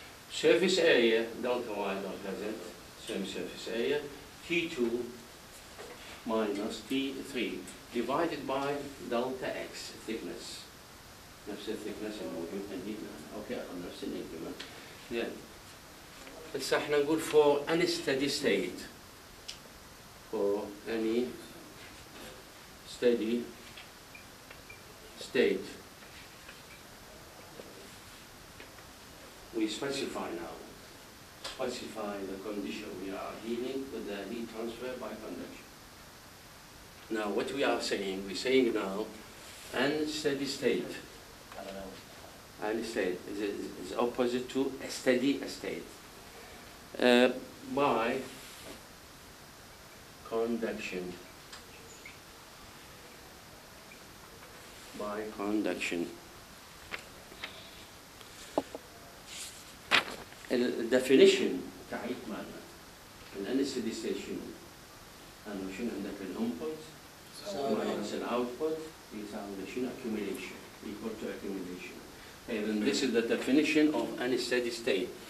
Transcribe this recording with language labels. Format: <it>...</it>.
<en>Surface area delta Y delta Z same surface area T2 minus T3 divided by delta X thickness.</en> <ar>نفس الثيكنس الموجود عندنا. اوكي نفس الانكريمنت. زين. هسه احنا نقول</ar> <en>for any steady state. For any steady state. We specify now. Specify the condition we are dealing with the heat transfer by conduction. Now what we are saying, we're saying now unsteady state. Unsteady is opposite to a steady state. By conduction. By conduction.</en> <ar>الديفينيشن تعريف مالنا الانستدي ستيت شنو؟ أنا شنو عندك الانبوت minus الاوتبوت يساوي شنو</ar> <en>accumulation equal to accumulation. And this is the definition of unsteady state.</en>